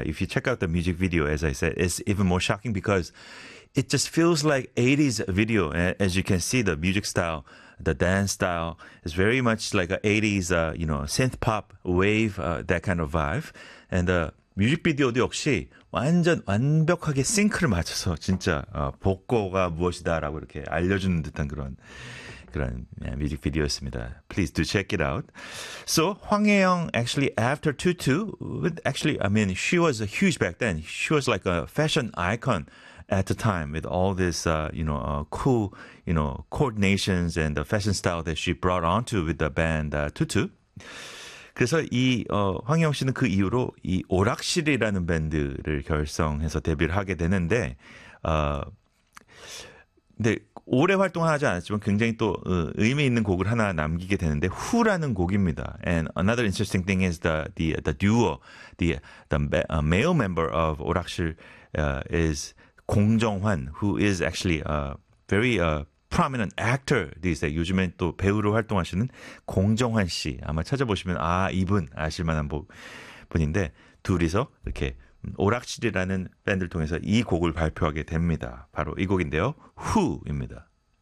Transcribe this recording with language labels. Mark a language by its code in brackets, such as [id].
[en] If you check out the music video, as I said, it's even more shocking because it just feels like 80s video. As you can see, the music style, the dance style is very much like a 80s, synth pop wave, that kind of vibe. And the [ko] 뮤직비디오도 역시 완전 완벽하게 싱크를 맞춰서 진짜 복고가 무엇이다라고 이렇게 알려주는 듯한 그런 뮤직비디오였습니다. [en] Please do check it out. So, 황혜영, actually, after Tutu, actually, I mean, she was huge back then. She was like a fashion icon at the time with all this, cool, coordinations and the fashion style that she brought onto with the band, Tutu. [ko] 그래서 이, 황혜영 씨는 그 이후로 이 오락실이라는 밴드를 결성해서 데뷔를 하게 되는데, 근데 오래 활동하지 않았지만 굉장히 또 의미 있는 곡을 하나 남기게 되는데 후라는 곡입니다. [en] And another interesting thing is the duo, the male member of 오락실 is 공정환, who is actually a very prominent actor these days. [ko] 요즘에 또 배우로 활동하시는 공정환 씨 아마 찾아보시면 아 이분 아실 만한 분인데 둘이서 이렇게 오락실이라는 밴드를 통해서 이 곡을 발표하게 됩니다. 바로 이 곡인데요. Who입니다.